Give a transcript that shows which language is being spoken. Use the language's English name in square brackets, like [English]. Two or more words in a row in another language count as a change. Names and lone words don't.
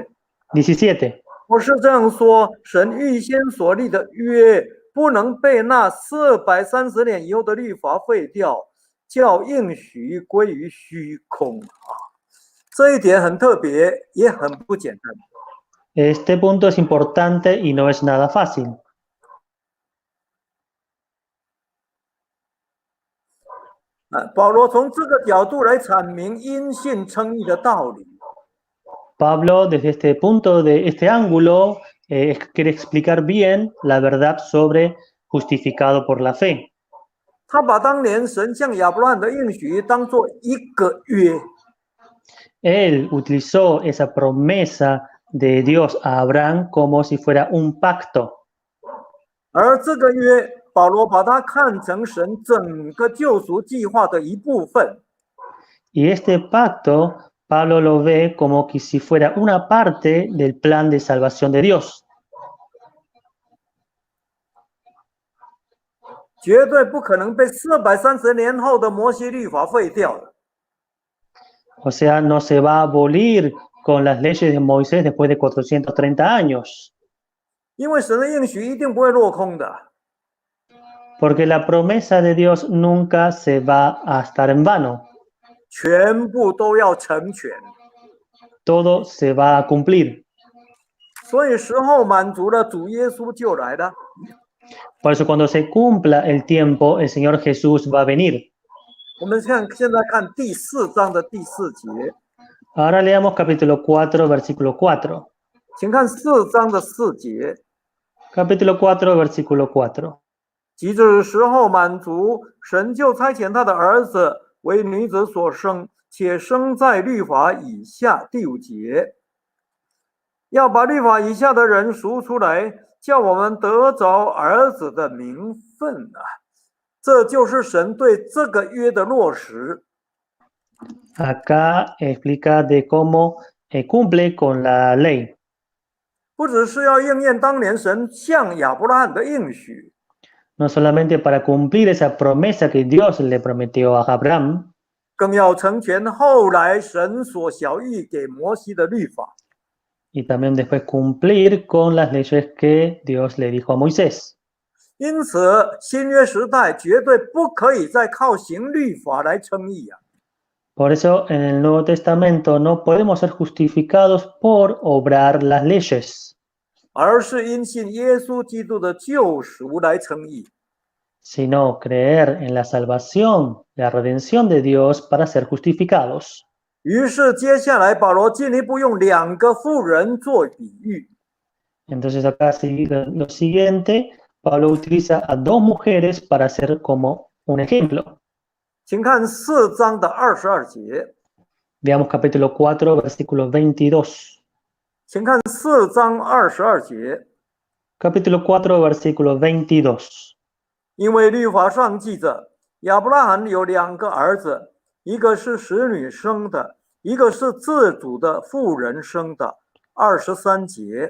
[Chinese] 17. 我是这样说：神预先所立的约，不能被那430年以后的律法废掉，叫应许归于虚空啊！这一点很特别，也很不简单。 [Spanish] Este punto es importante y no es nada fácil. [Chinese] 保罗从这个角度来阐明因信称义的道理。 [Spanish] Pablo, desde este punto, de este ángulo, quiere explicar bien la verdad sobre justificado por la fe. [Chinese] 他把当年神向亚伯拉罕的应许当作一个约， [Spanish] Él utilizó esa promesa de Dios a Abraham como si fuera un pacto. [Chinese] 而这个约，保罗把它看成神整个救赎计划的一部分。 [Spanish] Y este pacto, Pablo lo ve como que si fuera una parte del plan de salvación de Dios. [Chinese] 绝对不可能被430年后的摩西律法废掉的。 [Spanish] O sea, no se va a abolir con las leyes de Moisés después de 430 años. [Chinese] 因为神的应许一定不会落空的。 [Spanish] Porque la promesa de Dios nunca se va a estar en vano. [Chinese] 全部都要成全。 [Spanish] Todo se va a cumplir. [Chinese] 所以时候满足了，主耶稣就来了。 [Spanish] Por eso cuando se cumpla el tiempo, el Señor Jesús va a venir. [Chinese] 我们现在看第4章的第4节， [Spanish] Ahora leamos capítulo 4, versículo 4. [Chinese] 请看4章的4节。 [Spanish] Capítulo 4, versículo 4. [Chinese] 及至时候满足，神就差遣他的儿子为女子所生，且生在律法以下。第5节，要把律法以下的人赎出来，叫我们得着儿子的名分啊！这就是神对这个约的落实。 [Spanish] Acá explica de cómo cumple con la ley. [Chinese] 不只是要应验当年神向亚伯拉罕的应许， [Spanish] No solamente para cumplir esa promesa que Dios le prometió a Abraham, [Chinese] 更要成全后来神所晓谕给摩西的律法。 [Spanish] y también después cumplir con las leyes que Dios le dijo a Moisés. [Chinese] 因此，新约时代绝对不可以再靠行律法来称义啊！ [Spanish] Por eso en el Nuevo Testamento no podemos ser justificados por obrar las leyes, [Chinese] 而是因信耶稣基督的救赎来称义。 [Spanish] sino creer en la salvación, la redención de Dios para ser justificados. [Chinese] 于是，接下来保罗进一步用2个妇人做比喻。 [Spanish] Entonces acá lo siguiente, Pablo utiliza a 2 mujeres para hacer como un ejemplo. [Chinese] 请看4章的22节， [Spanish] Veamos capítulo 4, versículo 22. [Chinese] 请看4章22节， [Spanish] Capítulo 4, versículo 22. [Chinese] 因为律法上记着，亚伯拉罕有2个儿子，一个是使女生的，一个是自主的妇人生的。23节，